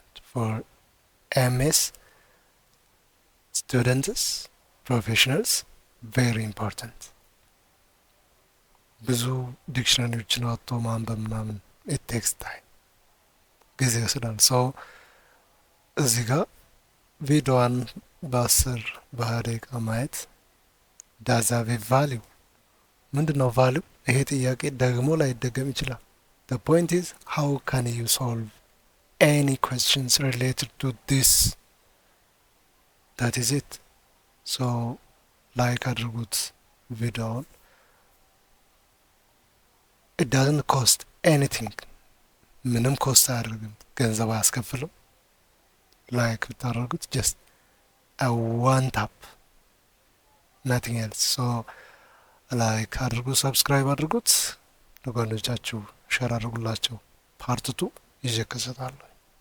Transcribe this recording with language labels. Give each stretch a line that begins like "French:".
English: for MS students, professionals, very important።
Amharic: ብዙ ዲክሽነሪዎችን አውጥቶ ማንበብ ምናምን
English: it takes time፣
Amharic: ጊዜ ይወስዳል። ሰው እዚህ ጋር ቪዲዮዋን በ10-20 ደቂቃ ማየት
English: ዳዝ ሃቭ ኤ ቫሊዩ።
Amharic: ምንድን ነው ቫሊዩ? ይሄ ጥያቄ ደግሞ ላይደገም ይችላል።
English: the point is how can you solve any questions related to this that is it. So like
Amharic: አድርጉት ቪዲዮውን።
English: it doesn't cost anything.
Amharic: ምንም ኮስት አያደርግም፣ ገንዘብ አያስከፍልም። ላይክ ብታደርጉት
English: just a one tap, nothing else.
Amharic: so ላይክ አድርጉ፣ ሰብስክራይብ አድርጉት፣ ለጓደኞቻችሁ ሼር አድርጉላቸው። ፓርት 2 ይዤ እከሰታለሁ።